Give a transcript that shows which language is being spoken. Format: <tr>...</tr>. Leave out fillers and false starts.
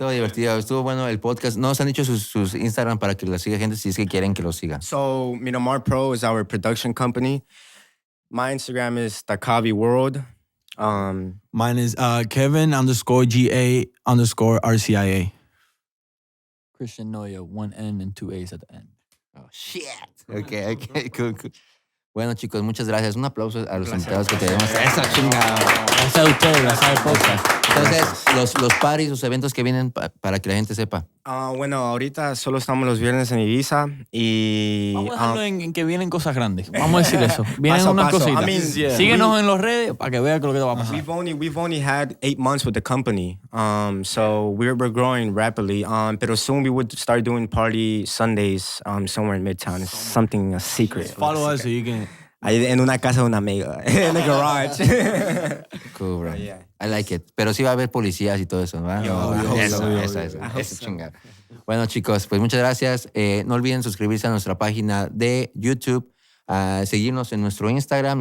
<es>Estuvo divertido, estuvo bueno el podcast. Nos han dicho sus Instagram para que los siga gente si es que quieren que los siga.</es> <en>So, Miramar Pro is our production company. My Instagram is Takavi World. Mine is Kevin_GA_RCIA. Christian Noya, 1 N and 2 A's at the end. Oh, shit. Okay, cool.</en> <es>Bueno, chicos, muchas gracias. Un aplauso a los invitados que tenemos. Esa chingada. Gracias a ustedes, gracias al podcast. Entonces, los parties, los eventos que vienen para que la gente sepa. Bueno, ahorita solo estamos los viernes en Ibiza y... Vamos a dejarlo en que vienen cosas grandes. Vamos a decir eso. Vienen Paso a unas paso. cositas.</es> <en>I mean,</en> <es>síguenos en las redes para que vean lo que va a pasar.</es> <en>We've only had 8 months with the company, so we're growing rapidly. Pero soon we would start doing party Sundays somewhere in Midtown. It's something a secret. Follow us so you can.</en> <es>Ahí en una casa de una amiga, en el garage.</es> <en>Cool, bro. Yeah. I like it.</en> <es>Pero sí va a haber policías y todo eso, ¿verdad? Eso. Chingada. Bueno, chicos, pues muchas gracias. No olviden suscribirse a nuestra página de YouTube, seguirnos en nuestro Instagram.</es>